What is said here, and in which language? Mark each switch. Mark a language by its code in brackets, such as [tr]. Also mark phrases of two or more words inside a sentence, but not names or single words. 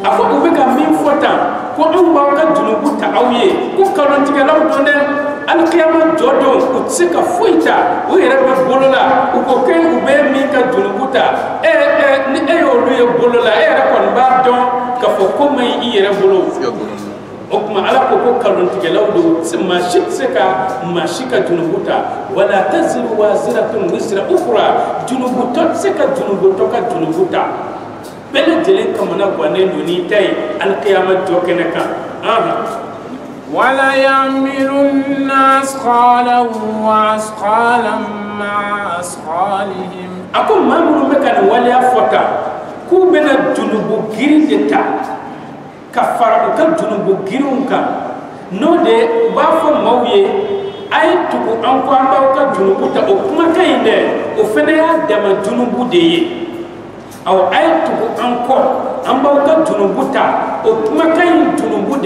[bm] a ko u bɛ ka min fɔ tan ko anw b'aw ka junubu ta aw ye ko kalontigɛlaw don dɛ alikiyama jɔ don u tɛ se ka foyi ta u yɛrɛ bɛ bolo la u ko kɛ u bɛ min ka junubu ta ni e y'olu ye bolo la e yɛrɛ kɔni b'a dɔn k'a fɔ ko man ɲi i yɛrɛ bolo o tuma ala ko kalontigɛlaw don maa si tɛ se ka maa si ka junubu ta [ar] ولا تزر وازرة وزر أخرى [bm] junubutɔ tɛ se ka junubutɔ ka junubu ta bɛɛ lajɛlen kamana gannen don n'i ta ye alikiyama jɔ kɛnɛ kan [ar] ولا يحمل الناس أثقالهم وأثقالا مع أثقالهم [bm] a ko maa minnu bɛ ka nin waleya fɔ tan k'u bɛna junubu girin de ta ka fara u ka junubu girinw kan n'o de u b'a fɔ maaw ye a ye tugu an ko an b'aw ka junubu ta o kumakan in dɛ o fana y'a dama junubu de ye awɔ a ye tugu an kɔ an b'aw ka junubu ta o kumakan in junubu de